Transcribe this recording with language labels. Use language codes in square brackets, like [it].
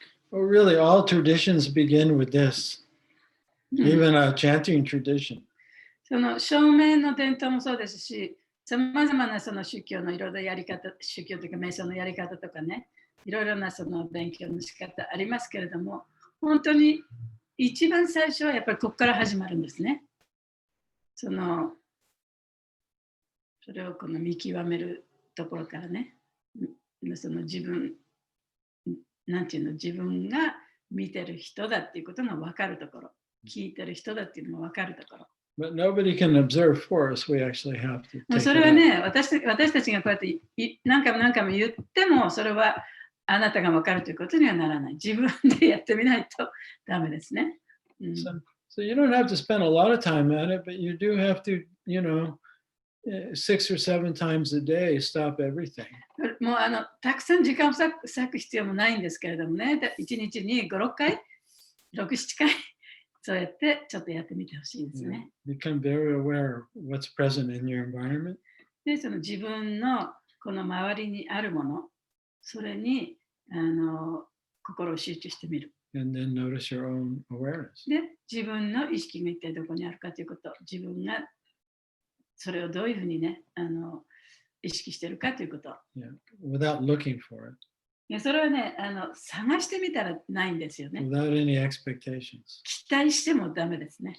[en] Well, really, all traditions begin with this, even a chanting tradition. [ja] その証明の伝統もそうですし、さまざまなその宗教のいろいろやり方、宗教というか瞑想のやり方とかね、いろいろなその勉強の仕方ありますけれども、本当に一番最初はやっぱりここから始まるんですね。それをこの見極めるところからね、その自分、なんていうの、自分が見てる人だっていうことが分かるところ。聞いてる人だっていうのも分かるところ。 [en] But nobody can observe for us. We actually have to [ja] もう [en] take [ja] そ [en] it [ja] れは [en] up. [ja] ね、私たちがこうやって何回も何回も言っても、それはあなたが分かるということにはならない。自分でやってみないとダメですね。 [en] So you don't have to spend a lot of time at it, but you do have to, 6 or 7 times a day, stop everything. [ja] もうたくさん時間を割く必要もないんですけれどもね、1日に5、6回、6、7回、そうやってちょっとやってみてほしいですね。 [en] Become very aware of what's present in your environment. [ja] で、その自分のこの周りにあるもの、それに心を集中してみる。 [en] And then notice your own awareness. [ja] で、自分の意識が一体どこにあるかということ、自分がそれをどういうふうにね、意識しているかということ。 [en] Without looking for it. [ja] それはね、探してみたらないんですよね。 [en] Without any expectations. [ja] 期待してもダメですね。